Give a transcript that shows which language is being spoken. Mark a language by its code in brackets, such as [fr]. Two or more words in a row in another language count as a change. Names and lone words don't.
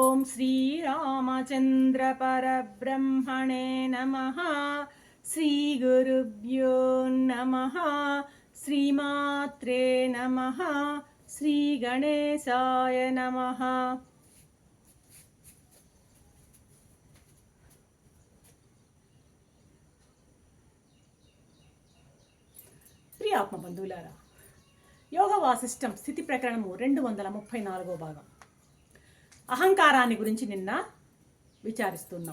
[sa] श्रीरामचन्द्रपरब्रह्मणे नमः। श्रीगुरुभ्यो नमः। श्रीमात्रे नमः। श्रीगणेशाय नमः। [te] ప్రియ ఆత్మబంధువులారా, యోగ వాసిష్టం స్థితి ప్రకరణము 234వ భాగం. అహంకారాన్ని గురించి నిన్న విచారిస్తున్నాం.